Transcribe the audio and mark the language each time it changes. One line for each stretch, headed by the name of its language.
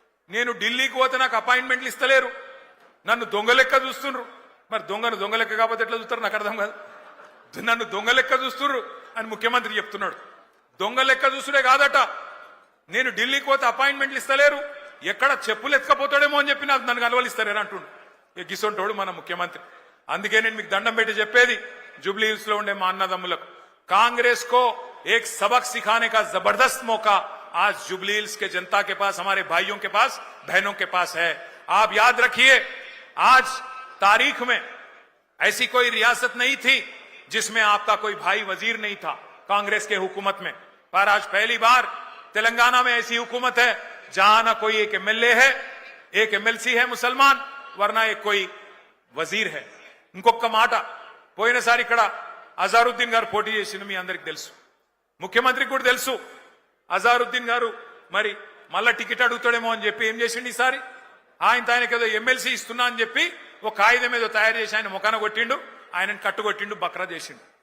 Telugu: నేను ఢిల్లీకి పోతే నాకు అపాయింట్మెంట్లు ఇస్తలేరు, నన్ను దొంగ లెక్క చూస్తుండ్రు. మరి దొంగ లెక్క కాకపోతే ఎట్లా చూస్తారు నాకు అర్థం కాదు. నన్ను దొంగ లెక్క చూస్తుండ్రు అని ముఖ్యమంత్రి చెప్తున్నాడు. దొంగ లెక్క చూసుడే కాదట, నేను ఢిల్లీకి పోతే అపాయింట్మెంట్లు ఇస్తలేరు, ఎక్కడ చెప్పులు ఎత్తుకపోతాడేమో అని చెప్పి నాకు నన్ను కలవలిస్తారేనా అంటుండు. గిసొంటోడు మన ముఖ్యమంత్రి. అందుకే నేను మీకు దండం పెట్టి చెప్పేది జూబ్లీ హిల్స్ లో ఉండే మా అన్నదమ్ములకు,
Hindi: कांग्रेस को एक सबक सिखाने का जबरदस्त मौका आज जुबली हिल्स के जनता के पास, हमारे भाइयों के पास, बहनों के पास है. आप याद रखिए, आज तारीख में ऐसी कोई रियासत नहीं थी जिसमें आपका कोई भाई वजीर नहीं था कांग्रेस के हुकूमत में, पर आज पहली बार तेलंगाना में ऐसी हुकूमत है जहां ना कोई एक एमएलए है, एक एमएलसी है मुसलमान, वरना एक कोई वजीर है.
Telugu: ఇంకొక మాట, పోయినసారి ఇక్కడ అజారుద్దీన్ గారు పోటీ చేసింది మీ అందరికి తెలుసు, ముఖ్యమంత్రికి కూడా తెలుసు. అజారుద్దీన్ గారు మరి మళ్ళా టికెట్ అడుగుతాడేమో అని చెప్పి ఏం చేసిండు ఈసారి? ఆయనకి ఏదో ఎమ్మెల్సీ ఇస్తున్నా అని చెప్పి ఒక కాగితం ఏదో తయారు చేసి ఆయన ముఖాన కొట్టిండు, ఆయనను కట్టుకొట్టిండు, బక్రా చేసిండు.